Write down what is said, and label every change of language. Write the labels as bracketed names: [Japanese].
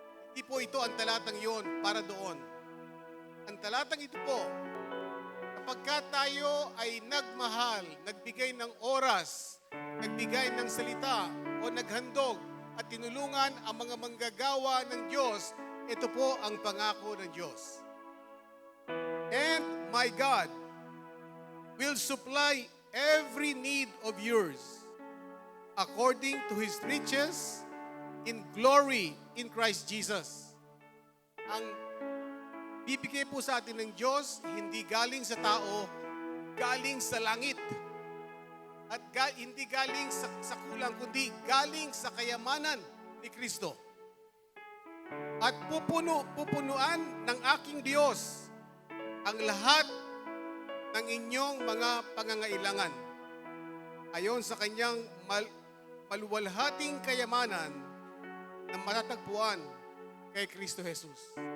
[Filipino] Hindi po ito ang talatang yon para doon. Ang talatang ito po, kapag tayo ay nagmahal, nagbigay ng oras, nagbigay ng salita, o naghandog, at tinulungan ang mga manggagawa ng Diyos, ito po ang pangako ng Diyos. [English] And my God will supply every need of yours according to His riches in glory in Christ Jesus. [Filipino] Ang bibigay po sa atin ng Diyos, hindi galing sa tao, galing sa langit. At hindi galing sa kulang, kundi galing sa kayamanan ni Kristo. At pupunuan ng aking Diyos ang lahat ng inyong mga pangangailangan ayon sa kanyang maluwalhating kayamanan na matatagpuan kay Kristo Jesus.